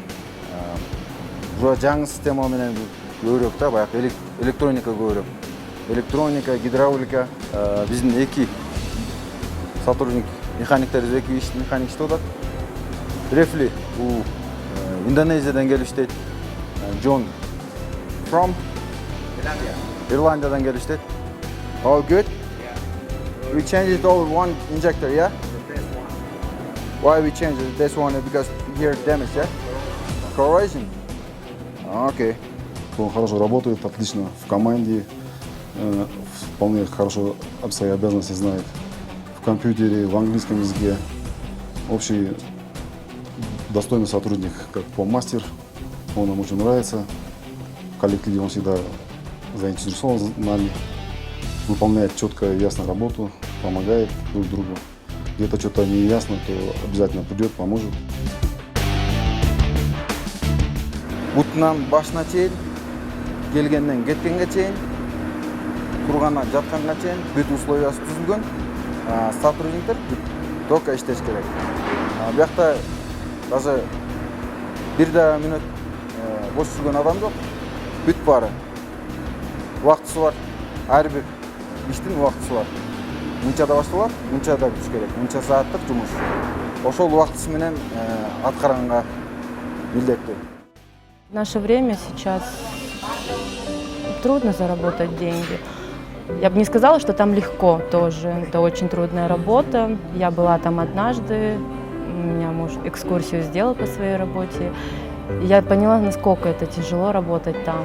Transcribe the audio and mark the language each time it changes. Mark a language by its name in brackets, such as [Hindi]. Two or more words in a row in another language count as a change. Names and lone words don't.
[Kyrgyz] Бул жаңы система менен көбүрөөк да, баягы электроника көбүрөөк. Электроника, гидравлика, биздин 2 сотрудник механиктер, 2 механик иштеп атат. Рефли, бул Индонезиядан келип иштейт. John from Ирландиядан келип иштейт. [English] All good? We changed all one injector, yeah? Why we changed this one? Because here damage, yeah? Corrosion. Okay. [Russian] Он хорошо работает, отлично в команде, вполне хорошо свои обязанности знает в компьютере, в английском языке. Общий достойный сотрудник, как мастер, он нам очень нравится. В коллективе он всегда заинтересован нами, выполняет четко и ясно работу, помогает друг другу. Где-то что-то не ясно, то обязательно придет, поможет. [Kyrgyz] Бутунан башына чейин, келгенден кеткенге чейин, тургандан жатканга чейин бүт условиясы түзүлгөн. Сотрудниктер только иштеш керек. Буякта даже 1 минут бош жүрген адам жоқ. Бүт бары. Уақытысы бар. Әрбір иштин уақытысы бар. Мынчада башталат, мынчада бүтүш керек. Мынча сааттык жумуш. Ошол убактысы менен аткаранга милдеттүү. [Russian] В наше время сейчас трудно заработать деньги. Я бы не сказала, что там легко тоже. Это очень трудная работа. Я была там однажды, у меня муж экскурсию сделал по своей работе. И я поняла, насколько это тяжело работать там.